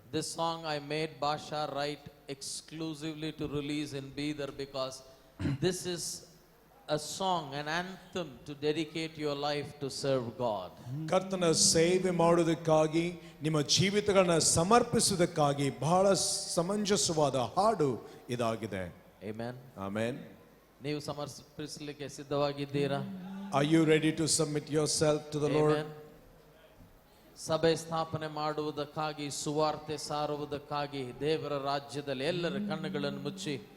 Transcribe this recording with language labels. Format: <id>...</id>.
<en>This song I made Basha write exclusively to release in Bidar because this is a song, an anthem to dedicate your life to serve God.</en> <kn>ಕರ್ತನ ಸೇವೆ ಮಾಡುವುದಕ್ಕಾಗಿ ನಿಮ್ಮ ಜೀವಿತಗಳನ್ನ ಸಮರ್ಪಿಸುವುದಕ್ಕಾಗಿ ಬಹಳ ಸಮಂಜಸವಾದ ಹಾಡು ಇದಾಗಿದೆ.</kn> <en>Amen.</en> <kn>Amen. ನೀವು ಸಮರ್ಪಿಸಲಿಕ್ಕೆ ಸಿದ್ಧವಾಗಿದ್ದೀರಾ?</kn> <en>Are you ready to submit yourself to the Lord? Amen.</en> <kn>ಸಭೆ ಸ್ಥಾಪನೆ ಮಾಡುವುದಕ್ಕಾಗಿ, ಸುವಾರ್ತೆ ಸಾರುವುದಕ್ಕಾಗಿ ದೇವರ ರಾಜ್ಯದಲ್ಲಿ ಎಲ್ಲರ ಕಣ್ಣುಗಳನ್ನು ಮುಚ್ಚಿ</kn>